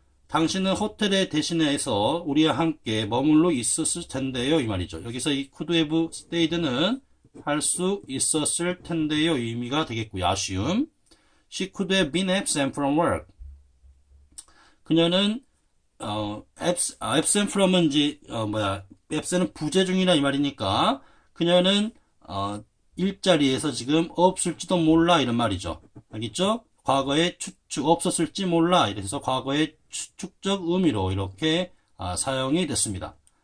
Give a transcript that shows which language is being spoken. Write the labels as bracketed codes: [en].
[ko] 당신은 호텔에 대신해서 우리와 함께 머물러 있었을 텐데요. 이 말이죠. 여기서 이 could have stayed는 할 수 있었을 텐데요. 이 의미가 되겠고요. assume. [en] She could have been absent from work. [ko] 그녀는 absent from은 이제 absent은 부재 중이라 이 말이니까 그녀는 일자리에서 지금 없을지도 몰라 이런 말이죠. 알겠죠? 과거에 추측 없었을지 몰라 이래서 과거의 추측적 의미로 이렇게 사용이 됐습니다.